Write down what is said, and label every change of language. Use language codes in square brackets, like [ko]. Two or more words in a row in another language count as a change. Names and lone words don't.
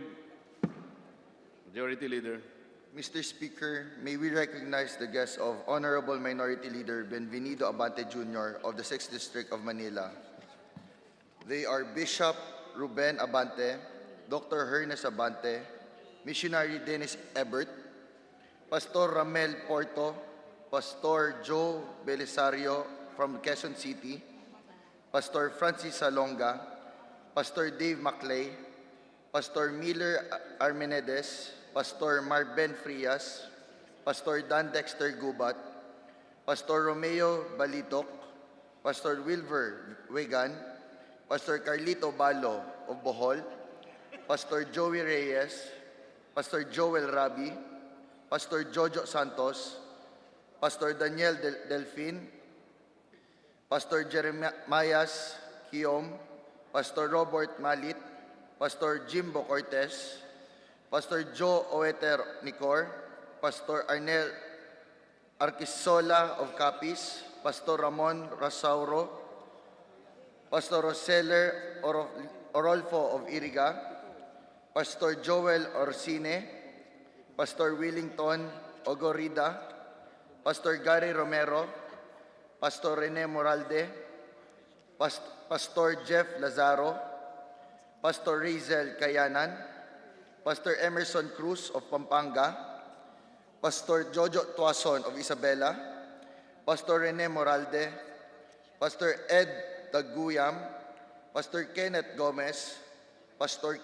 [en] Majority Leader. Mr. Speaker, may we recognize the guests of Honorable Minority Leader Benvenido Abante Jr. of the 6th District of Manila. They are Bishop Ruben Abante, Dr. Hernes Abante, Missionary Dennis Ebert, Pastor Ramel Porto, Pastor Joe Belisario from Quezon City, Pastor Francis Salonga, Pastor Dave Maclay, Pastor Miller Armenedes, Pastor Marben Frias, Pastor Dan Dexter Gubat, Pastor Romeo Balitok, Pastor Wilver Wegan, Pastor Carlito Balo, of Bohol, Pastor Joey Reyes, Pastor Joel Rabi, Pastor Jojo Santos, Pastor Daniel Delfin, Pastor Jeremias Kiom, Pastor Robert Malit, Pastor Jimbo Cortez, Pastor Joe Oeter Nicor, Pastor Arnel Arquisola of Capiz, Pastor Ramon Rasauro, Pastor Roseller Orolfo of Iriga, Pastor Joel Orsine, Pastor Willington Ogorida, Pastor Gary Romero, Pastor Rene Moralde, Pastor Jeff Lazaro, Pastor Rizel Kayanan, Pastor Emerson Cruz of Pampanga, Pastor Jojo Tuason of Isabela, Pastor Rene Moralde, Pastor Ed Taguyam, Pastor Kenneth Gomez, Pastor